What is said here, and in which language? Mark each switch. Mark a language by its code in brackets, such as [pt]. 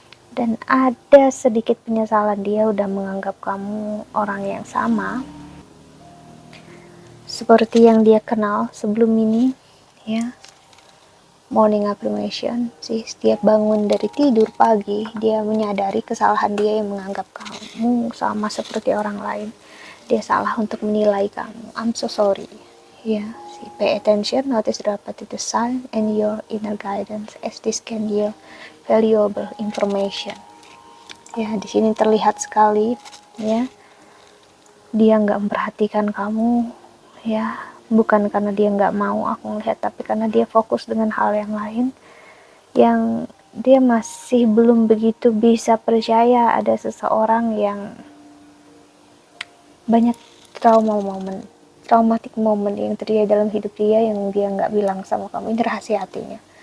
[id] Dan ada sedikit penyesalan, dia udah menganggap kamu orang yang sama seperti yang dia kenal sebelum ini, ya. [en] Morning affirmation [id] sih, setiap bangun dari tidur pagi dia menyadari kesalahan dia yang menganggap kamu sama seperti orang lain. Dia salah untuk menilai kamu. [en] I'm so sorry, ya. Pay attention, notice the repetitive sign and your inner guidance as this can yield valuable information. [id] Ya, di sini terlihat sekali, ya, dia nggak memperhatikan kamu, ya, bukan karena dia nggak mau aku ngelihat, tapi karena dia fokus dengan hal yang lain, yang dia masih belum begitu bisa percaya ada seseorang yang banyak [en] traumatic moment [id] yang terjadi dalam hidup dia yang dia nggak bilang sama kamu. Ini rahasia hatinya.